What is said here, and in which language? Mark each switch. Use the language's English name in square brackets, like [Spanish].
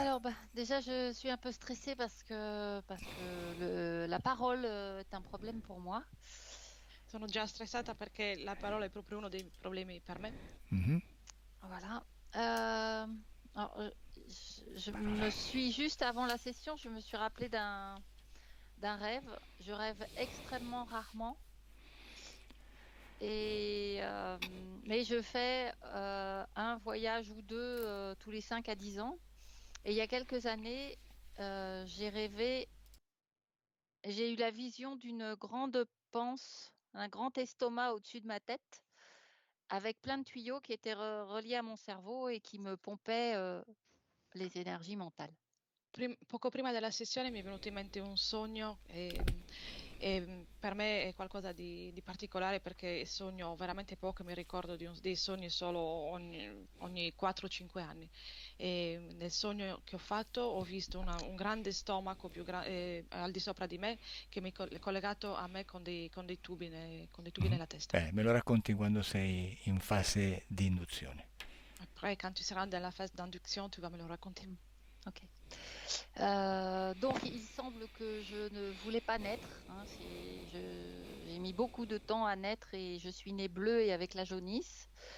[French] Alors, déjà, je suis un peu stressée parce que la parole est un problème pour moi. [Italian] Sono già stressata perché la parola è proprio uno dei problemi per me. mhm, [French] Voilà. Euh, alors, je me suis juste avant la session, je me suis rappelé d'un rêve. Je rêve extrêmement rarement. Mais je fais un voyage ou deux tous les 5 à 10 ans. Et il y a quelques années, j'ai rêvé. J'ai eu la vision d'une grande panse, un grand estomac au-dessus de ma tête, avec plein de tuyaux qui étaient reliés à mon cerveau et qui me pompaient les énergies mentales. [Italian] Poco prima della sessione mi è venuto in mente un sogno e per me è qualcosa di particolare perché sogno veramente poco, mi ricordo dei sogni solo ogni 4-5 anni. E nel sogno che ho fatto ho visto un grande stomaco al di sopra di me che mi è collegato a me con dei tubi, con dei tubi mhm. nella testa. Me lo racconti quando sei in fase di induzione. [French] Après, quand tu seras dans la phase d'induction, tu vas me le raconter. Mm. Ok. Donc, il semble que je ne voulais pas naître. Hein, j'ai mis beaucoup de temps à naître et je suis née bleue et avec la jaunisse.